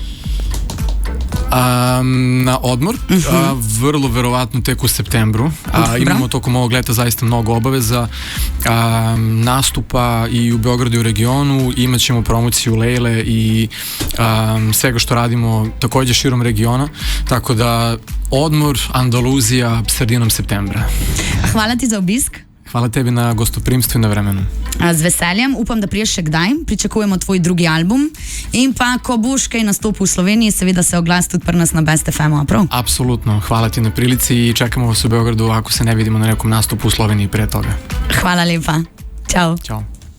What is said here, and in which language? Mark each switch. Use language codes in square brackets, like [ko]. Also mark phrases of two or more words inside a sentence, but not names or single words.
[sr] Na odmor, vrlo verovatno tek u septembru. Imamo tokom ovog leta zaista mnogo obaveza, nastupa i u Beogradu i u regionu, imat ćemo promociju Lejle i svega što radimo takođe širom regiona, tako da odmor, Andaluzija sredinom septembra. [sl] Hvala ti za obisk. [sr] Hvala tebi na gostoprimstvu i na vremenu. [sl] Z veseljem, upam, da priješ še kdaj, pričakujemo tvoj drugi album in pa, ko boš kaj nastopil v Sloveniji, seveda se oglas tudi pri nas na Best FM-u, a prav? [sr] Apsolutno, hvala ti na prilici i čekamo vas u Beogradu ako se ne vidimo na nekom nastupu u Sloveniji pre toga. [sl] Hvala lepa, čao. Ćao.